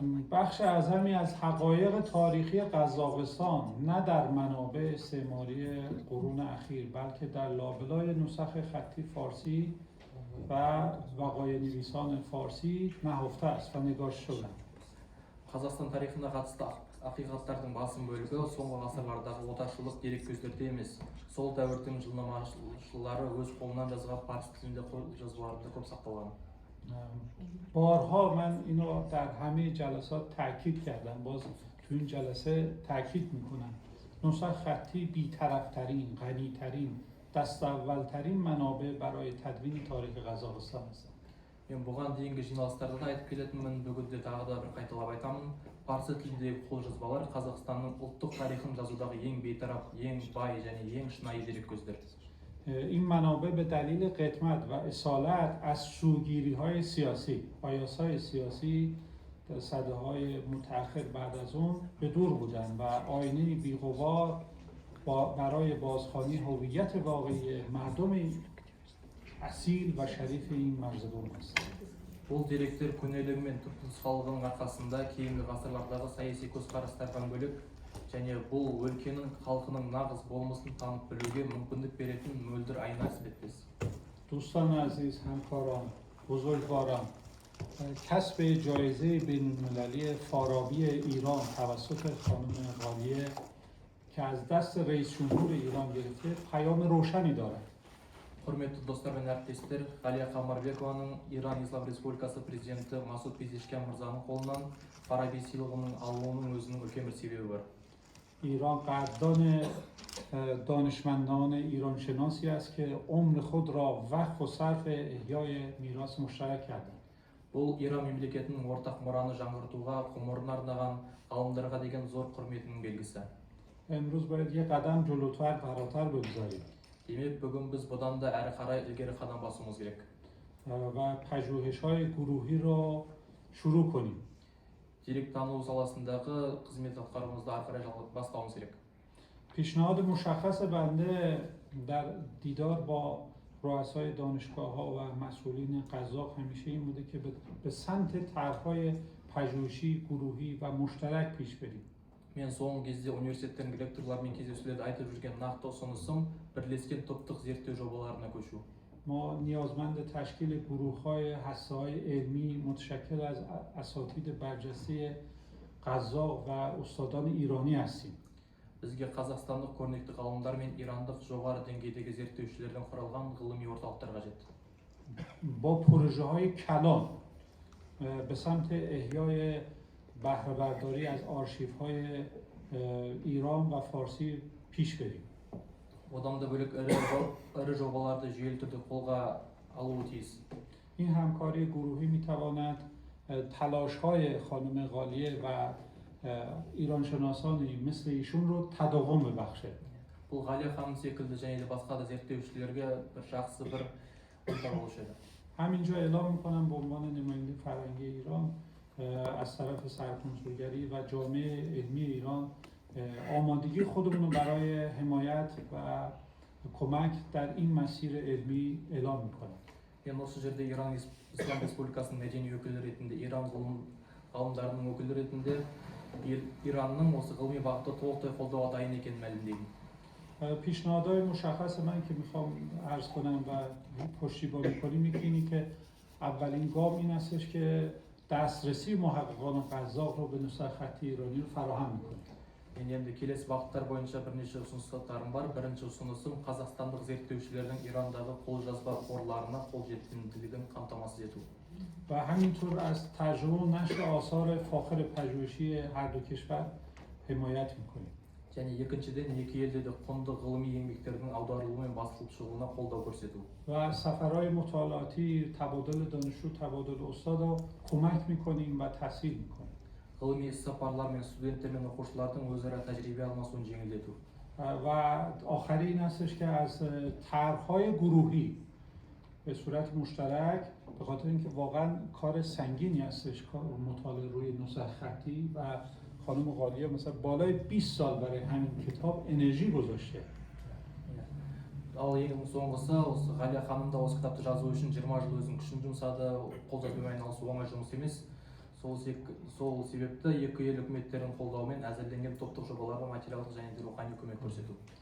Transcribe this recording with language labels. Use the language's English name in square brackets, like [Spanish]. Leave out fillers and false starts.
[Persian] بخش اعظمی از حقایق تاریخی قزاقستان نه در منابع استعماری قرون اخیر بلکه در لابلای نسخ خطی فارسی و وقایع نویسان فارسی نهفته است و نگاشته شده. [Kazakh] Қазақстан тарихына қатысты ақиқаттардың басым бөлігі соңғы ғасырлардағы отаршылық дереккөздерде емес, сол дәуірдің жылнамашылары өз қолынан жазған парсы тілінде жазуларында көп сақталған. [Persian] بارها من اینو در همه جلسات تاکید کردم، باز تو این جلسه تاکید میکنم. نسخ خطی بی‌طرف‌ترین، غنی‌ترین، دست اولترین منابع برای تدوین تاریخ قزاقستان هستند. [Kazakh] Мен бұған дейінгі жиналыстарда да айтып келетінмін, бүгін де тағы да бір қайталап айтамын. Парсы тіліндегі қолжазбалар Қазақстанның ұлттық тарихын жазудағы ең бейтарап, ең бай және ең шынайы дереккөздер. [Persian] این منابع به دلیل قدمت و اصالت از سوگیری‌های سیاسی، بایاس‌های سیاسی در سده‌های متأخر بعد از اون به دور بودند و آینه‌ای بی‌غبار برای بازخوانی هویت واقعی مردم اصیل و شریف این مرزبان است. [Kazakh] Бұл деректер көнелігі мен түпнұсқалығының арқасында кейінгі ғасырлардағы саяси көзқарастардан бөлек және бұл өлкенің халқының нағыз болмысын танып білуге мүмкіндік беретін мөлдір айна іспеттес. [Persian] دوستان عزیز، همکاران، بزرگواران، کسب جایزه بین‌المللی فارابی ایران توسط خانم غالیه که از دست رئیس جمهور ایران گرفته پیام روشنی دارد. [Kazakh] Құрметті достар мен әріптестер, Ғалия Қамбарбекованың Иран Ислам Республикасы президенті Масуд Пезешкян мырзаның қолынан Фараби сыйлығының алуының өзінің үлкен бір себебі бар. [Persian] ایران قدردان دانشمندان ایران شناسی است که عمر خود را وقف و صرف احیای میراث مشترک کردند. [Kazakh] Бұл Иран мемлекетінің ортақ мұраны жаңғыртуға, ғұмырын арнаған ғалымдарға деген зор құрметінің белгісі. [Persian] امروز باید یه قدم جلوتر فراتر بگذاریم [Kazakh] Демек, бүгін біз бұдан да әрі қарай ілгері қадам басуымыз керек. [Persian] و پژوهش‌های گروهی رو شروع کنیم. [Kazakh] Деректану саласындағы қызмет атқаруымызды ары қарай бастауымыз керек. [Persian] پیشنهاد مشخص بنده در دیدار با رؤسای دانشگاه‌ها و مسئولین قزاق همیشه این بوده که به سمت طرح‌های پژوهشی گروهی و مشترک پیش بریم. [Kazakh] Мен соңғы кезде университеттердің ректорларымен кездесулерде айтып жүрген нақты ұсынысым бірлескен топтық зерттеу жобаларына көшу. [Persian] ما نیازمند تشکیل گروه‌های هسته‌های علمی متشکل از اساتید برجسته قزاق و استادان ایرانی هستیم. [Kazakh] Бізге қазақстандық көрнекті ғалымдар мен ирандық жоғары деңгейдегі зерттеушілерден құралған ғылыми орталықтар қажет. [Persian] با پروژه‌های کلان به سمت احیای بهره برداری از آرشیوهای ایران و فارسی پیش بریم. [Kazakh] Одан да бөлек ірі жобаларды жүйелі түрде қолға алуы тиіс. [Persian] این همکاری گروهی می‌تواند تلاش‌های خانم غالیه و ایرانشناسانی مثل ایشون رو تداوم ببخشه. [Kazakh] Бұл Ғалия ханым секілді және де басқа да зерттеушілерге бір жақсы бір ортақ болушы еді. [Persian] همینجا اعلام می‌کنم به عنوان نماینده فرهنگی ایران از طرف سرکنسولگری و جامعه علمی ایران آمادگی خودمون رو برای حمایت و کمک در این مسیر علمی اعلام می‌کنم. [Kazakh] Мен осы жерде Иран Ислам Республикасының мәдени өкілі ретінде, Иран ғалымдарының өкілі ретінде Иранның осы ғылыми бағытты толықтай қолдауға дайын екенін мәлімдеймін. [Persian] پیشنهادهای مشخص من که میخوام عرض کنم و پشتیبانی کنیم اینه که اولین گام این هستش که دسترسی محققان قزاق رو به نسخه خطی ایرانی رو فراهم میکنیم. [Kazakh] Мен енді келесі бағыттар бойынша бірнеше ұсыныстарым бар. Бірінші ұсынысым қазақстандық зерттеушілердің Ирандағы қолжазба қорларына қолжетімділігін қамтамасыз ету. [Persian] و همینطور از ترجمه و نشر آثار فاخر پژوهشی هر دو کشور حمایت میکنیم. [Kazakh] Және екіншіден, екі елде де құнды ғылыми еңбектердің аударылуы мен басылып шығуына қолдау көрсету. [Persian] و سفرهای مطالعاتی، تبادل دانشجو، تبادل استاد رو کمک میکنیم و تسهیل میکنیم. [Kazakh] Ғылыми іс-сапарлар мен студенттер мен оқушылардың өзара тәжірибе алмасуын жеңілдету. [Persian] و آخری این هستش که از طرح‌های گروهی به صورت مشترک به خاطر اینکه واقعا کار سنگینی هستش کار مطالعه روی نسخ خطی و خانم غالیه مثلا بالای 20 سال برای همین کتاب انرژی گذاشته. [Kazakh] Ал ең соңғысы, осы Ғалия ханым да осы кітапты жазу үшін 20 жыл өзінің күшін жұмсады. Қолжазбамен айналысу оңай жұмыс емес. Сол себепті екі ел үкіметтерінің қолдауымен әзірленген топтық жобаларға материалдық және де рухани көмек көрсету.